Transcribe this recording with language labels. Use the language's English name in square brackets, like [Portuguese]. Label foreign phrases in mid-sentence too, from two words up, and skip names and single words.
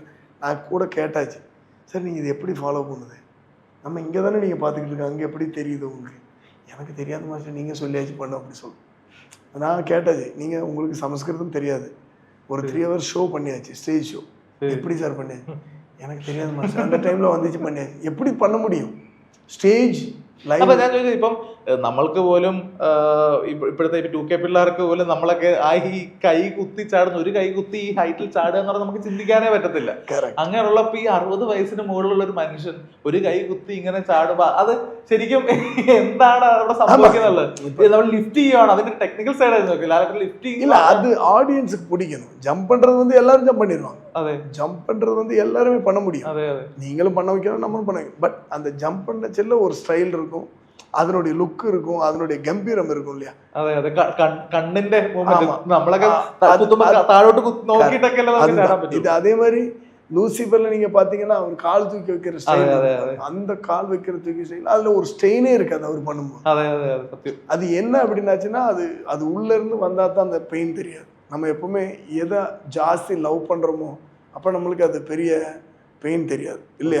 [Tamil] நான் கூட கேட்டாச்சு, சார் நீங்கள் இது எப்படி ஃபாலோ பண்ணுது, நம்ம இங்கே தானே நீங்கள் பார்த்துக்கிட்டு இருக்க, அங்கே எப்படி தெரியுது உங்களுக்கு? எனக்கு தெரியாத மாஸ்டர், நீங்கள் சொல்லியாச்சு பண்ண அப்படி சொல்லு. நான் கேட்டாச்சு, நீங்கள் உங்களுக்கு சமஸ்கிருதம் தெரியாது, ஒரு [English] 3 hours show [Tamil] பண்ணியாச்சு, [English] stage show, [Tamil] எப்படி சார் பண்ணியாச்சு? எனக்கு தெரியாது மாஸ்டர், அந்த டைமில் வந்துச்சு பண்ணியாச்சு. எப்படி பண்ண முடியும் സ്റ്റേജ്? [Malayalam] അപ്പൊ ഞാൻ ചോദിച്ചത്, ഇപ്പം നമ്മൾക്ക് പോലും ഇപ്പോഴത്തെ 2K പിള്ളേർക്ക് പോലും നമ്മളൊക്കെ ആ ഈ കൈ കുത്തി ചാടുന്ന, ഒരു കൈ കുത്തി ഈ ഹൈറ്റിൽ ചാടുക എന്ന് പറഞ്ഞാൽ നമുക്ക് ചിന്തിക്കാനേ പറ്റത്തില്ല. അങ്ങനെയുള്ളപ്പോ ഈ 60 വയസ്സിന് മുകളിലുള്ള ഒരു മനുഷ്യൻ ഒരു കൈ കുത്തി ഇങ്ങനെ ചാടുമ്പോ അത് ശരിക്കും എന്താണ് അവിടെ സംഭവിക്കുന്നുള്ളത്? നമ്മൾ ലിഫ്റ്റ് ചെയ്യുവാണ്, അതിന്റെ [English] technical side [Malayalam] ആയിരുന്നു നോക്കില്ല, [Tamil] லிஃப்டிங் இல்ல அது ஆடியன்ஸுக்கு பிடிக்கணும். ஜம்ப் பண்றது வந்து எல்லாரும் ஜம்ப் பண்ணிடுவாங்க. அதே ஜம்ப் பண்றது வந்து எல்லாருமே பண்ண முடியும். அதே நீங்களும் பண்ண வைக்கணும், நம்மளும் பண்ண வைக்கணும். பட் அந்த ஜம்ப் பண்ண செல்ல ஒரு ஸ்டைல் இருக்கும், அதனுடைய லுக் இருக்கும், அதனுடைய கம்பீரம் இருக்கும் இல்லையா? [Malayalam] അതെ അതെ, കണ്ണിന്റെ മൂവ്മെന്റ് നമ്മളൊക്കെ താഴോട്ട് നോക്കിയിട്ടൊക്കെ [Tamil] இது அதே மாதிரி லூசிஃபர்ல நீங்க பாத்தீங்கன்னா அவர் கால் தூக்கி வைக்கிற ஸ்டைல், அந்த கால் வைக்கிற தூக்கி ஸ்டைல், அதுல ஒரு ஸ்ட்ரெயினே இருக்காது அவர் பண்ணும்போது. அது என்ன அப்படின்னாச்சுன்னா அது உள்ள இருந்து வந்தா தான் அந்த பெயின் தெரியாது. நம்ம எப்பவுமே எதை ஜாஸ்தி லவ் பண்றோமோ அப்ப நம்மளுக்கு அது பெரிய பெயின் தெரியாது இல்லையா?